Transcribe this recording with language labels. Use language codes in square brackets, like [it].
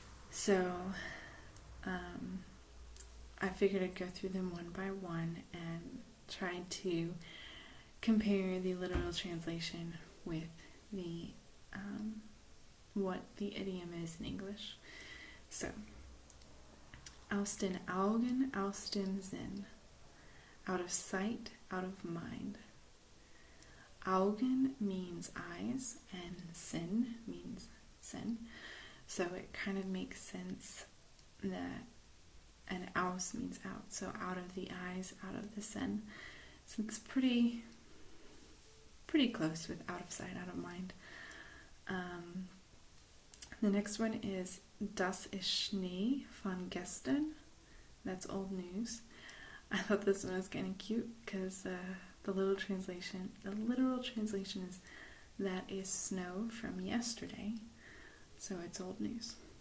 [en] So I figured I'd go through them one by one and try to compare the literal translation with the what the idiom is in English. [de] So, aus den Augen, aus dem Sinn. [en] Out of sight, out of mind. Augen means eyes, and Sinn means sin. So it kind of makes sense that, and aus means out. So out of the eyes, out of the Sinn. So it's pretty close with out of sight, out of mind. The next one is [de] Das ist Schnee von gestern. [en] That's old news. I thought this one was kind of cute because the literal translation is that is snow from yesterday. So it's old news.